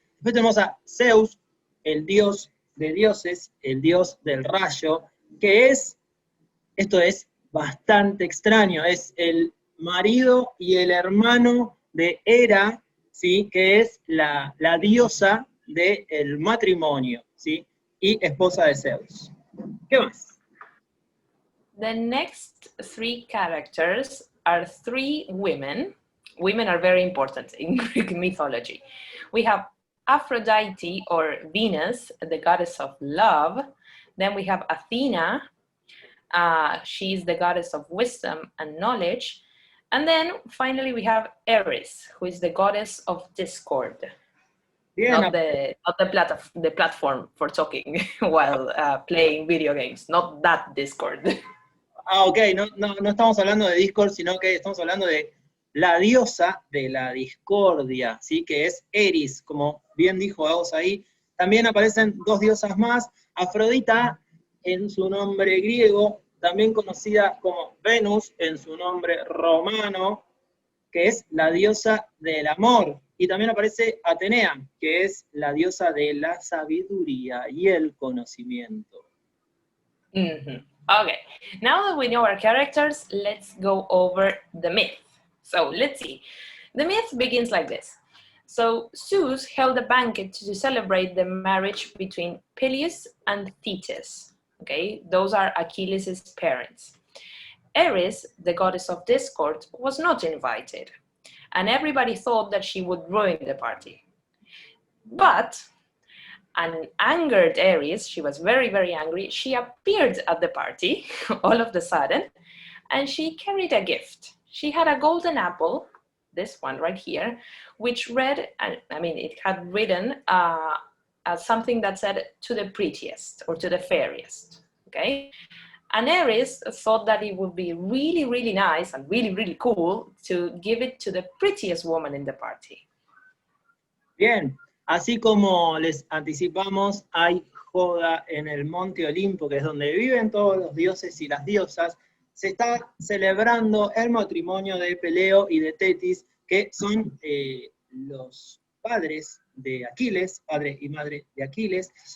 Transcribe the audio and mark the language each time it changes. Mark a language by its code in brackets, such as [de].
[es] Después tenemos a Zeus, el dios de dioses, el dios del rayo, que esto es bastante extraño, es el marido y el hermano de Hera, ¿sí? Que es la diosa del matrimonio, ¿sí? Y esposa de Zeus. ¿Qué más? [en] The next 3 characters are 3 women. Women are very important in Greek mythology. We have Aphrodite, or Venus, the goddess of love. Then we have Athena. She's the goddess of wisdom and knowledge. And then finally we have Eris, who is the goddess of discord. [es] Bien, [en] not the platform for talking while playing video games, not that Discord. [es] ok, no estamos hablando de Discord, sino que estamos hablando de la diosa de la discordia, ¿sí? Que es Eris, como bien dijo Agos ahí. También aparecen dos diosas más, Afrodita en su nombre griego, también conocida como Venus en su nombre romano, que es la diosa del amor. Y también aparece Atenea, que es la diosa de la sabiduría y el conocimiento. Mm-hmm. [en] Okay, now that we know our characters, let's go over the myth. So let's see. The myth begins like this. So Zeus held a banquet to celebrate the marriage between Peleus and Thetis. Okay, those are Achilles' parents. Eris, the goddess of discord, was not invited, and everybody thought that she would ruin the party. But an angered Eris, she was very, very angry, she appeared at the party all of a sudden, and she carried a gift. She had a golden apple, this one right here, which read, I mean, it had written something that said, to the prettiest, or to the fairest, okay? And Eris thought that it would be really, really nice and really, really cool to give it to the prettiest woman in the party. [es] Bien, así como les anticipamos, hay joda en el Monte Olimpo, que es donde viven todos los dioses y las diosas. Se está celebrando el matrimonio de Peleo y de Tetis, que son los padres de Aquiles, padre y madre de Aquiles.